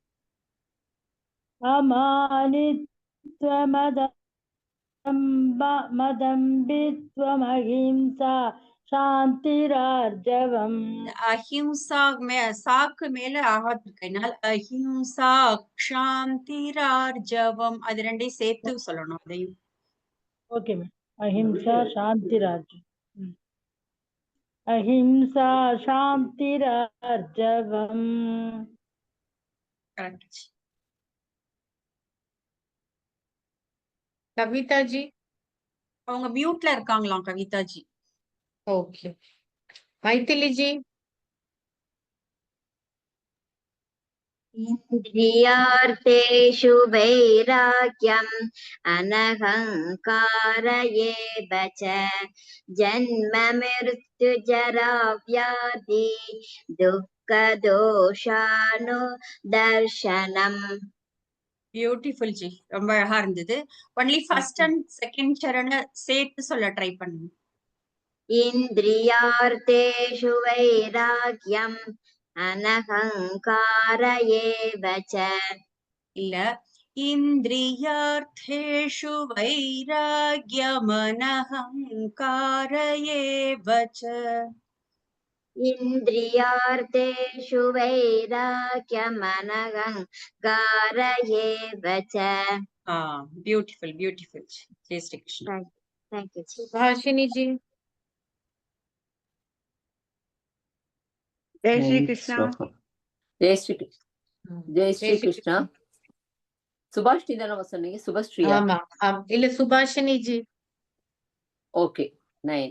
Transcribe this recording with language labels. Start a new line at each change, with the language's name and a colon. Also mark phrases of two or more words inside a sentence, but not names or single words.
Sanskrit: मदम्भित्वमहिंसा शान्तिरार्जवम्.
Tamil: அஹிம்சா சாக்கு மேல ஆகாது இருக்கனால
Sanskrit: अहिंसा क्षान्तिरार्जवम्
Tamil: அது ரெண்டையும் சேர்த்து சொல்லணும். அதையும்
English: okay ma'am.
Sanskrit: अहिंसा शान्तिरार्जवम्. अहिंसा शान्तिरार्जवम्
Tamil: கரெக்ட். கவிதா ஜி. அவங்க மியூட்ல இருக்காங்களாம் கவிதாஜி. ஓகே. மைதிலி ஜி.
Sanskrit: इन्द्रियार्थेषु वैराग्यम् अनहङ्कार एव च जन्म मृत्युजरा व्याधि दुःखदोषानुदर्शनम्.
Tamil: பியூட்டிஃபுல் ஜி, ரொம்ப அழகா இருந்தது.
English: only first and second
Tamil: சரண சேர்த்து சொல்ல ட்ரை பண்ணுங்க.
Sanskrit: इन्द्रियार्थेषु वैराग्यम् अनहङ्कार एव च. இல்ல, इन्द्रियार्थेषु वैराग्यमनहङ्कार एव च. इन्द्रियार्थेषु वैराग्यमनहङ्कार एव च.
English: beautiful beautiful.
Tamil: ஜெய் ஸ்ரீ கிருஷ்ணா.
English: Thank you.
Tamil: சுபாஷினி ஜி. ஜெய் ஸ்ரீ கிருஷ்ணா. ஜெய் ஸ்ரீ கிருஷ்ணா. ஜெய் ஸ்ரீ கிருஷ்ணா. சுபாஷினி தானே சொன்னீங்க? சுபஸ்ரீயா? ஆமா, இல்ல சுபாஷினி ஜி. ஓகே, 9.